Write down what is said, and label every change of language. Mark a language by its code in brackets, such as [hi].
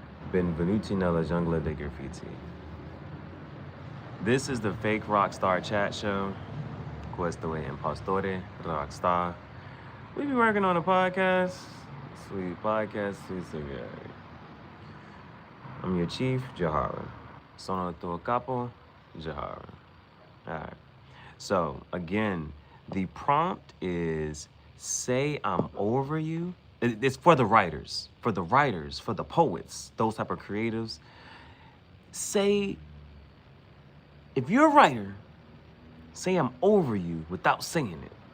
[it] Benvenuti nella giungla dei graffiti. [en] This is the fake rockstar chat show. [it] Questo è Impostore, Rockstar. [en] We be working on a podcast. Sweet podcast, sweet Gihareh. I'm your chief, Gihareh. [it] Sono il tuo capo, Gihareh. [en] All right. So, again, the prompt is say I'm over you. It's for the writers, for the poets, those type of creatives. Say, if you're a writer, say I'm over you without saying it.